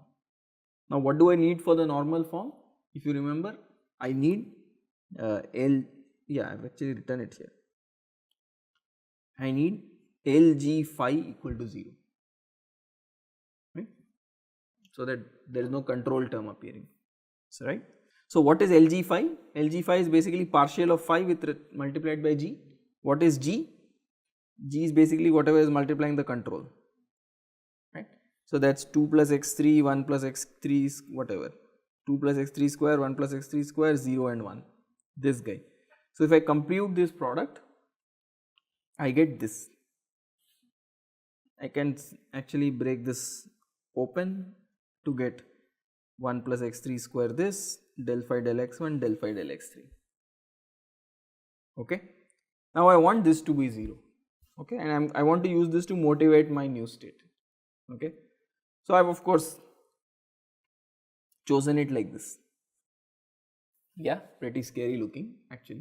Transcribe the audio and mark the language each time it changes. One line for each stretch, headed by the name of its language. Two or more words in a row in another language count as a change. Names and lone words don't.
English: Now what do I need for the normal form? If you remember, I need I've actually written it here. I need LG phi equal to 0, right, so that there is no control term appearing. So right. So what is LG phi? LG phi is basically partial of phi with multiplied by G. What is G? G is basically whatever is multiplying the control, right. So that's 2 plus x3, 1 plus x3 whatever, 2 plus x3 square, 1 plus x3 square, 0 and 1, this guy. So if I compute this product, I get this. I can actually break this open to get 1 plus x3 square this, del phi del x1, del phi del x3. Okay. Now I want this to be 0. Okay, and I want to use this to motivate my new state. Okay. So I have of course chosen it like this. Yeah, pretty scary looking actually.